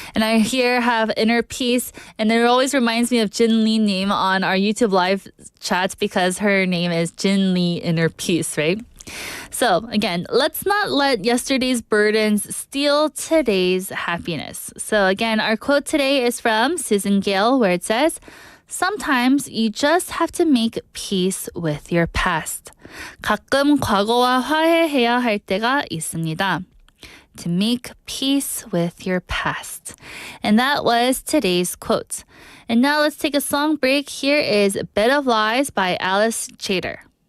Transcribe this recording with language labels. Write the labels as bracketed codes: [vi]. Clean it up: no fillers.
[en] And I here have inner peace, and it always reminds me of Jin Lee name on our YouTube live chats because her name is Jin Lee Inner Peace, right? So again, let's not let yesterday's burdens steal today's happiness. So again, our quote today is from Susan Gale, where it says, "Sometimes you just have to make peace with your past. [ko] 가끔 과거와 화해해야 할 때가 있습니다." [en] To make peace with your past. And that was today's quote. And now let's take a song break. Here is Bed of Lies by Alice Chater.